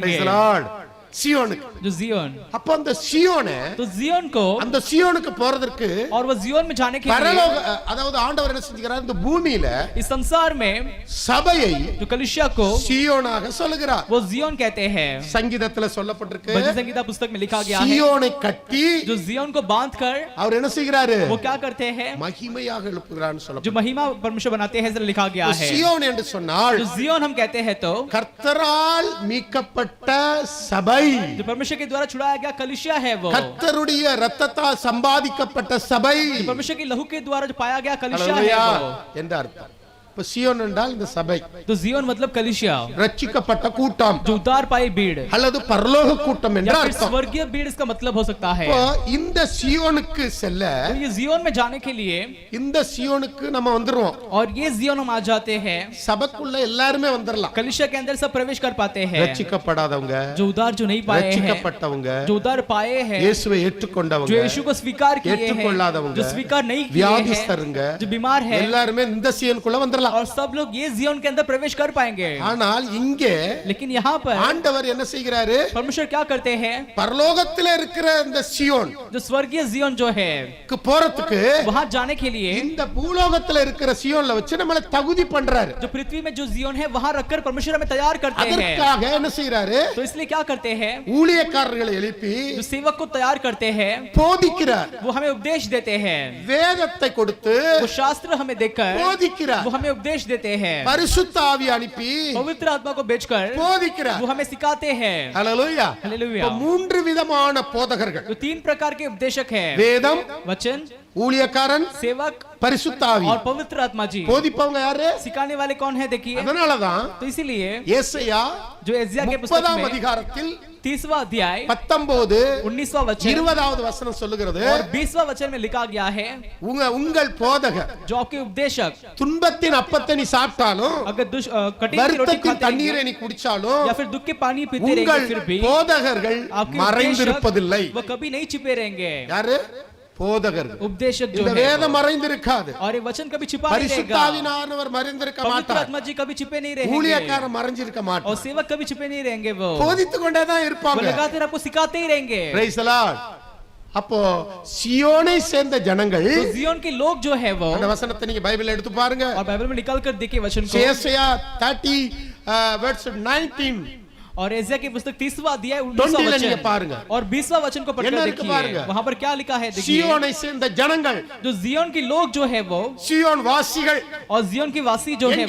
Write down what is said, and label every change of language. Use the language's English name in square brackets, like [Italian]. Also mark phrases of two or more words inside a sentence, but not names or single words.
[English] Praise the Lord. [Tamil] சியோனுக்கு. [Hindi] जो जियोन, [Tamil] அப்ப அந்த சியோனை, [Hindi] तो जियोन को, [Tamil] அந்த சியோனுக்கு போறதற்கு [Hindi] और वो जियोन में जाने के लिए, [Tamil] பரலோக அதாவது ஆண்டவர் என்ன செஞ்சுக்கிறார்? இந்த பூமியில [Hindi] इस संसार में [Tamil] சபையை [Hindi] जो कलीसिया को [Tamil] சியோனாக சொல்லுகிறார். [Hindi] वो जियोन कहते हैं. [Tamil] சங்கீதத்துல சொல்லப்பட்டிருக்கு, [Hindi] भजन संगीता पुस्तक में लिखा गया है [Tamil] சியோனை கட்டி [Hindi] जो जियोन को बांध कर [Tamil] அவர் என்ன செய்கிறாரு? [Hindi] वो क्या करते हैं? [Tamil] மகிமையாக எழுப்புகிறார்னு [Hindi] जो [Tamil] சொல்லப்பட்டிருக்கு. [Hindi] महिमा परमेश्वर बनाते हैं ऐसा लिखा गया है. [Tamil] சியோன் என்று சொன்னால் [Hindi] जो जियोन हम कहते हैं तो [Tamil] கர்த்தரால் மீட்கப்பட்ட சபை, [Hindi] जो परमेश्वर के द्वारा छुड़ाया गया कलीसिया है वो, [Tamil] கர்த்தருடைய இரத்தத்தால் சம்பாதிக்கப்பட்ட சபை [Hindi] जो परमेश्वर के लहू के द्वारा जो पाया गया कलीसिया है ஹalleluya वो. [Tamil] என்ற அர்த்தம். அப்ப சியோன் என்றால் இந்த சபை, [Hindi] तो जियोन मतलब कलीसिया, [Tamil] ரட்சிக்கப்பட்ட கூட்டம் [Hindi] जो उद्धार पाए भीड़, [Tamil] அல்லது பரலோக கூட்டம் என்ற [Hindi] या फिर [Tamil] அர்த்தம். [Hindi] स्वर्गीय भीड़ इसका मतलब हो सकता है। [Tamil] இப்போ இந்த சியோனுக்கு செல்ல, [Hindi] तो ये जियोन में जाने के लिए, [Tamil] இந்த சியோனுக்கு நம்ம வந்துருவோம். [Hindi] और ये जियोन हम आ जाते हैं, [Tamil] சபைக்குள்ள எல்லாருமே வந்துடலாம். [Hindi] कलीसिया के अंदर सब प्रवेश कर पाते हैं। [Tamil] ரட்சிக்கப்படாதவங்க, [Hindi] जो उद्धार जो नहीं पाए हैं, [Tamil] ரட்சிக்கப்பட்டவங்க, [Hindi] जो उद्धार पाए हैं, [Tamil] இயேசுவை ஏற்றுக்கொண்டவங்க, [Hindi] जो यीशु को स्वीकार किए हैं, [Tamil] ஏற்றுக்கொள்ளாதவங்க, [Hindi] जो स्वीकार नहीं किए हैं, [Tamil] வியாதிஸ்தருங்க, [Hindi] जो बीमार है, [Tamil] எல்லாருமே இந்த சியோனுக்குள்ள வந்துடலாம். [Hindi] और सब लोग ये जियोन के अंदर प्रवेश कर पाएंगे। [Tamil] ஆனால் இங்கே [Hindi] लेकिन यहाँ पर [Tamil] ஆண்டவர் என்ன செய்கிறாரு? [Hindi] परमेश्वर क्या करते हैं? [Tamil] பரலோகத்திலே இருக்கிற இந்த சியோன் [Hindi] जो स्वर्गीय जियोन जो है [Tamil] போறதுக்கு [Hindi] वहां जाने के लिए [Tamil] இந்த பூலோகத்துல இருக்கிற சியோன்ல வச்சு நம்மள தகுதி பண்றாரு. [Hindi] जो पृथ्वी में जो जियोन है वहां रखकर परमेश्वर हमें तैयार करते हैं। [Tamil] அதற்காக என்ன செய்றாரு? [Hindi] तो इसलिए क्या करते हैं? [Tamil] ஊழியக்காரர்களை எழுப்பி [Hindi] जो सेवक को तैयार करते हैं, [Tamil] போதிக்கிறார். [Hindi] वो हमें उपदेश देते हैं, [Tamil] வேதத்தை கொடுத்து [Hindi] वो शास्त्र हमें देकर [Tamil] போதிக்கிறார். [Hindi] वो हमें उपदेश देते हैं, [Tamil] பரிசுத்த ஆவி அனுப்பி [Hindi] पवित्र आत्मा को भेजकर [Tamil] போதிக்கிறார். [Hindi] वो हमें सिखाते हैं। ஹalleluya. हालेलुया। [Tamil] இப்ப மூன்று விதமான போதகர்கள், [Hindi] तो 3 प्रकार के उपदेशक हैं, [Tamil] வேதம், [Hindi] वचन, [Tamil] ஊழியக்காரன், [Hindi] सेवक [Tamil] பரிசுத்த ஆவி. [Hindi] और पवित्र आत्मा जी। [Tamil] போதிப்பவங்க யாரு? [Hindi] सिखाने वाले कौन है? देखिए, [Tamil] அதனாலதான் [Hindi] तो इसीलिए [Tamil] ஏசாயா [Hindi] जो एजिया के पुस्तक [Tamil] 30ஆம் [Hindi] में [Tamil] அதிகாரத்தில் [Hindi] 30वां अध्याय 19 19वां वचन [Tamil] 20வது வசனம் சொல்லுகிறது, [Hindi] और 20वां वचन में लिखा गया है, [Tamil] உங்கள் போதகர் [Hindi] जो आपके उपदेशक [Tamil] துன்பத்தின் அப்பத்தை நீ சாப்பிட்டாலும், [Hindi] अगर कठिन की रोटी [Tamil] வருத்தத்தின் [Hindi] खाते [Tamil] தண்ணீரை [Hindi] रहेंगे [Tamil] நீ குடிச்சாலும், [Hindi] या फिर दुख के पानी पीते [Tamil] உங்கள் [Hindi] रहेंगे, फिर भी [Tamil] போதகர்கள் [Hindi] आपके [Tamil] மறைந்திருப்பதில்லை. [Hindi] उपदेशक वो कभी नहीं छिपे रहेंगे। [Tamil] யாரு? போதகர்கள். [Hindi] उपदेशक जो [Tamil] இந்த [Hindi] है [Tamil] வேதம் மறைந்திருக்காது. [Hindi] और ये वचन कभी छिपा नहीं [Tamil] பரிசுத்த [Hindi] रहेगा, [Tamil] ஆவியானவர் மறைந்திருக்க [Hindi] पवित्र [Tamil] மாட்டார். [Hindi] आत्मा जी कभी छिपे नहीं रहेंगे, [Tamil] ஊழியக்காரர் மறைஞ்சிருக்க [Hindi] और [Tamil] மாட்டார். [Hindi] सेवक कभी छिपे नहीं रहेंगे, वो [Tamil] போதித்துக் கொண்டே தான் [Hindi] वो [Tamil] இருப்பாங்க. [Hindi] लगातार आपको सिखाते ही रहेंगे। [English] Praise the Lord. [Tamil] அப்போ சியோனை சேர்ந்த ஜனங்கள், [Hindi] तो जियोन के लोग जो है वो, [Tamil] அந்த வசனத்தை நீங்க பைபிள்ல எடுத்து பாருங்க. [Hindi] और बाइबल में निकाल कर देखिए वचन को, [Tamil] ஏசாயா 30 verse 19 [Hindi] और एजिया की पुस्तक 30वां अध्याय 20 19वां [Tamil] ல நீங்க [Hindi] वचन [Tamil] பாருங்க. [Hindi] और 20वां वचन को [Tamil] என்ன [Hindi] पढ़कर [Tamil] இருக்கு [Hindi] देखिए, [Tamil] பாருங்க. [Hindi] वहां पर क्या लिखा है? देखिए, [Tamil] சியோனை சேர்ந்த ஜனங்கள், [Hindi] जो जियोन के लोग जो है वो, [Tamil] சியோன் வாசிகள் [Hindi] और जियोन के वासी जो है